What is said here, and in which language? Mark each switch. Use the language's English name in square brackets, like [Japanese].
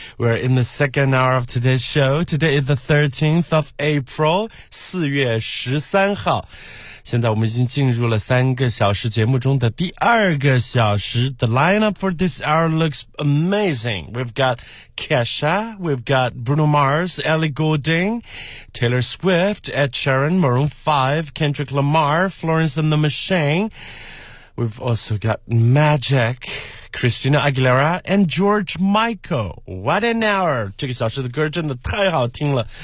[English] We're in the second hour of today's show. Today is the 13th of April, [Chinese] 4月13号。现在我们已经进入了三个小时节目中的第二个小时。 [English] The lineup for this hour looks amazing. We've got Kesha, we've got Bruno Mars, Ellie Goulding, Taylor Swift, Ed Sheeran, Maroon 5, Kendrick Lamar, Florence and the Machine,We've also got Magic, Christina Aguilera, and George Michael. What an hour! [Chinese] 这个小时的歌真的太好听了。